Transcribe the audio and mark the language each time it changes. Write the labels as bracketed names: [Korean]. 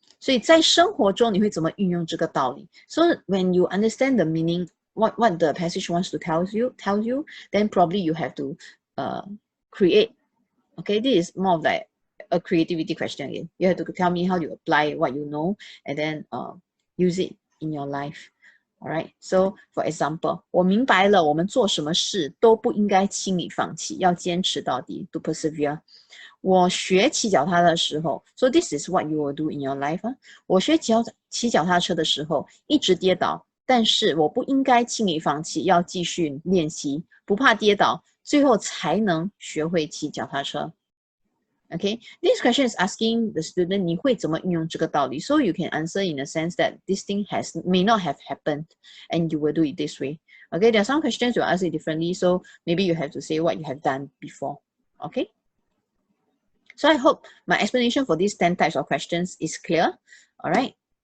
[Chinese] 所以在生活中你会怎么运用这个道理 [English] So when you understand the meaning, what the passage wants to tell you, then probably you have to create. Okay, this is more of like a creativity question again. You have to tell me how you apply what you know and then use it in your life. Alright, so for example, [Chinese] 我明白了我们做什么事都不应该轻易放弃，要坚持到底 [English] to persevere. [Chinese] 我学骑脚踏的时候 [English] so this is what you will do in your life. [Chinese] 我学骑脚踏车的时候一直跌倒，但是我不应该轻易放弃，要继续练习，不怕跌倒，最后才能学会骑脚踏车。 [English] Okay, this question is asking the student [Chinese] 你会怎么运用这个道理 [English] so you can answer in a sense that this thing may not have happened and you will do it this way. Okay, there are some questions you ask it differently, so maybe you have to say what you have done before. Okay, so I hope my explanation for these 10 types of questions is clear. All right.